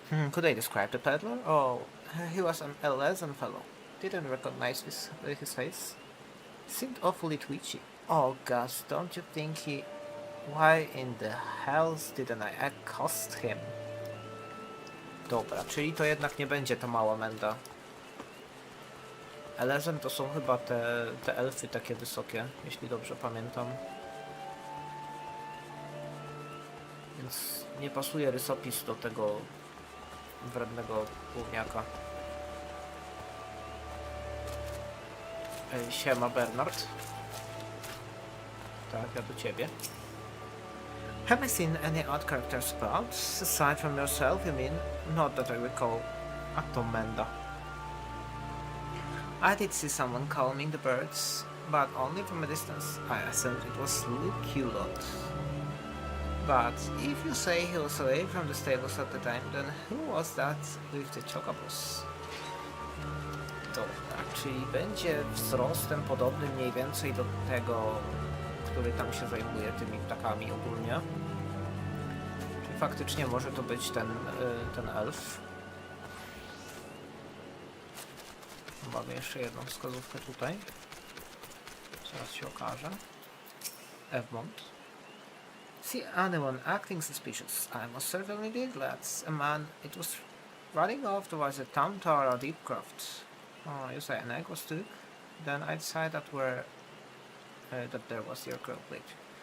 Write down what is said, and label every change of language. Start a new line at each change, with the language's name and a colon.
English: Could I describe the peddler? Oh, he was an pleasant fellow. Didn't recognize his face. Seemed awfully twitchy. Oh gosh, don't you think he... Why in the hells didn't I accost him?
Polish: Dobra, czyli to jednak nie będzie ta mała menda. Elezem to są chyba te elfy takie wysokie, jeśli dobrze pamiętam. Więc nie pasuje rysopis do tego wrednego gówniaka. Siema Bernard. Tak, ja do ciebie.
English: Have I seen any odd characters about? Aside from yourself, you mean? Not that I recall.
Polish: A to menda.
English: I did see someone calming the birds, but only from a distance. I assumed it was Luculot. But if you say he was away from the stables at the time, then who was that with the chocobos?
Polish: Dobra, czyli będzie wzrostem podobny mniej więcej do tego, który tam się zajmuje tymi ptakami ogólnie. Czyli faktycznie może to być ten elf. Mamy jeszcze jedną wskazówkę tutaj. Zaraz się okaże. Egmont.
English: See anyone acting suspicious? I most certainly did, lads. A man, it was running off towards a town tower or Deepcroft. Oh, you say an egg was took? Then I'd say that there was your plate.